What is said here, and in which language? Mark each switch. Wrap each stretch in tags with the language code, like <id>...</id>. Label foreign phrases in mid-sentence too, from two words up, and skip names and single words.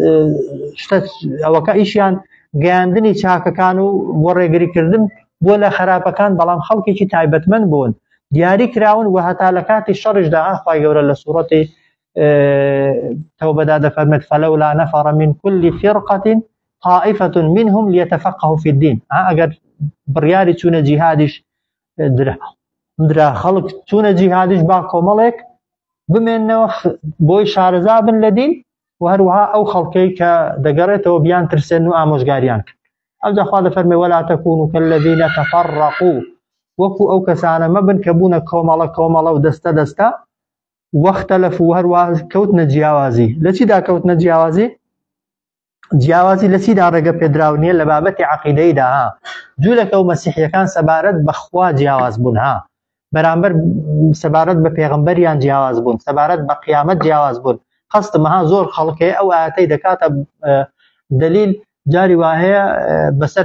<ckb>ئەوەکە ئیشیان گەیاندنی چاکەکان و بۆ ڕێگریکردن بۆ لە خراپەکان بەڵام خەڵکێکی تایبەتمەند بوون دیاری کراون و هەتا لە کاتی شەڕیشدا خوای گەورە لە سوورەتی تەوبەدا دەفەرمێت</ckb> <ar>فەلەولا نەفەڕ من كل فرقة طائفة منهم ليتفقهوا في الدين</ar> <ckb>ئەگەر بڕیاری چوونە جیهادیش درا خەڵک چوونە جیهادیش با کۆمەڵێک بمێننەوە بۆی شارەزا بن لە دین و هەروەها ئەو خەڵکەی کە دەگەڕێتەوە بیان ترسێن و ئامۆژگاریان کرد ئەوجا خوا دەفەرمێ</ckb> <ar>ولا تكونوا كالذين تفرقوا</ar> <ckb>وەکو ئەو کەسانە مەبن کە بوونە کۆمەڵە و دەستە واختلفوا و هەروەها کەوتنە جیاوازی لە چیدا کەوتنە جیاوازی لە چیدا ڕێگە پێدراو نییە لە بابەتی عەقیدەیدا جوولەکە و مەسیحیەکان سەبارەت بە خوا جیاواز بوون بەرامبەر سەبارەت بە پێغەمبەریان جیاواز بوون سەبارەت بە قیامەت جیاواز بوون قەستمەها زۆر خەڵکەیە ئەو ئاەتەی دەکاتە دلیل جاری وهەیە بەسەر</ckb>